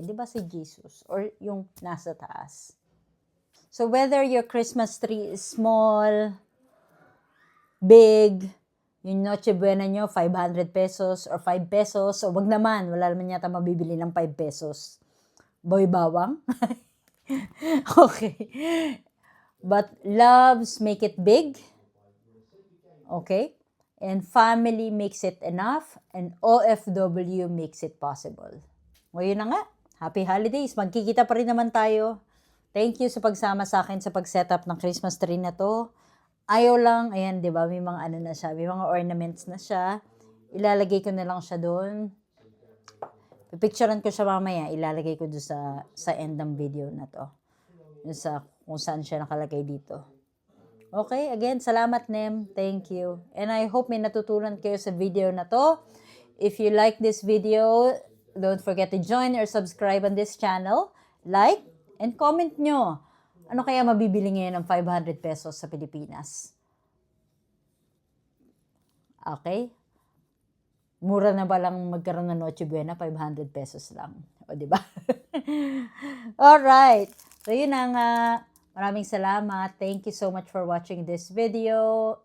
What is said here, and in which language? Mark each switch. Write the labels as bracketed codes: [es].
[tl] Di ba si Jesus? Or yung nasa taas? [en] So whether your Christmas tree is small, big, [tl] yung Noche Buena nyo, 500 pesos or 5 pesos, o wag naman, wala naman yata mabibili ng 5 pesos. Boy bawang? Okay. [en] But loves make it big. Okay? And family makes it enough, and OFW makes it possible. [tl] Ngayon na nga, [en] happy holidays. [tl] Magkikita pa rin naman tayo. [en] Thank you [tl] sa pagsama sa akin sa pag-setup ng Christmas tree na to. Ayaw lang, ayan, di ba, may mga ano na siya, may mga ornaments na siya. Ilalagay ko na lang siya doon. Pipicturean ko siya mamaya, ilalagay ko doon sa end ng video na to. Yung sa kung saan siya nakalagay dito. [en] Okay, again, salamat Nem. Thank you. And I hope [tl] may natutunan kayo sa video na to. [en] If you like this video, don't forget to join or subscribe on this channel. [tl] Like and comment nyo. Ano kaya mabibili ngayon ng 500 pesos sa Pilipinas? Okay? Mura na ba lang magkaroon ng Noche Buena? 500 pesos lang. O, di ba? Alright. So, yun ang maraming salamat. [en] Thank you so much for watching this video.